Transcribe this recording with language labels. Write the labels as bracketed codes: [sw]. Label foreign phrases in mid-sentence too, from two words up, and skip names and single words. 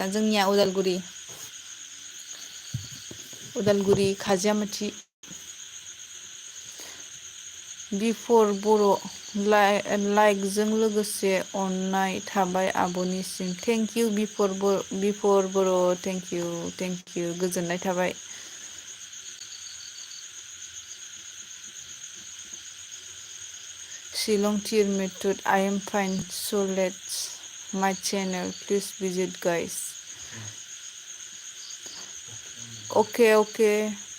[brx] जोंनिया उदालगुरि खाजियामाथि. बिफर बर' लाइकजों लोगोसे अननाय थाबाय आब'निसिम. [en] Thank you [brx] बिफर बर' [en] Thank you [brx] गोजोननाय थाबाय. [en] Silongtir method. I am fine. So let's my channel. Please visit, guys. Okay.